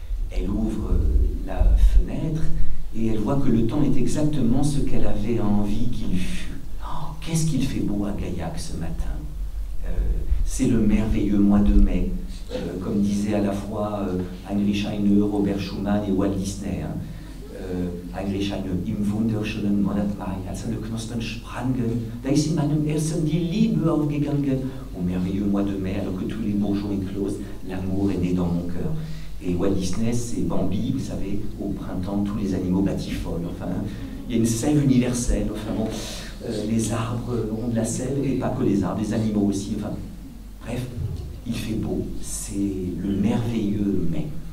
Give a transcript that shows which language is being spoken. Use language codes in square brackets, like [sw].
[fr] Elle ouvre la fenêtre et elle voit que le temps est exactement ce qu'elle avait envie qu'il fût. Oh, qu'est-ce qu'il fait beau à Gaillac ce matin. C'est le merveilleux mois de mai, comme disaient à la fois Heinrich Heine, Robert Schumann et Walt Disney. Hein. [de] Heinrich Heine, im wunderschönen Monat Mai, als alle Knospen sprangen, da ist in meinem Herzen die Liebe aufgegangen. [fr] Au merveilleux mois de mai, alors que tous les bourgeons éclosent, l'amour est né dans mon cœur. Et Walt Disney, c'est Bambi, vous savez, au printemps, tous les animaux batifolent. Enfin, il y a une sève universelle. Enfin bon, les arbres ont de la sève, et pas que les arbres, les animaux aussi. Enfin, bref, il fait beau. C'est le merveilleux mai.